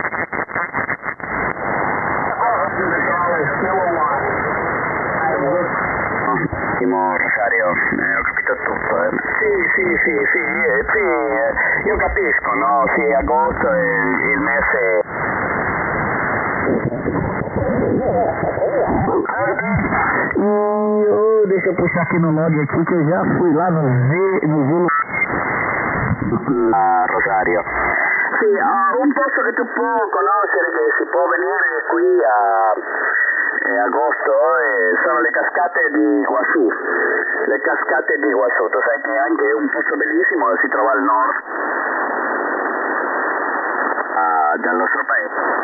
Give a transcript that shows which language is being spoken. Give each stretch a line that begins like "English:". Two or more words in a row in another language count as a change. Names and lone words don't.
Italian: Rosario, ho capito tutto. Sì, io capisco, no? Sì, agosto è il mese.
Portuguese: Deixa eu puxar aqui no log aqui que eu já fui lá no Zelo.
Italian: Rosario. Sì, un posto che tu puoi conoscere, che si può venire qui a agosto, sono le cascate di Iguazú. Le cascate di Iguazú, tu sai che anche è un posto bellissimo, si trova al nord del nostro paese.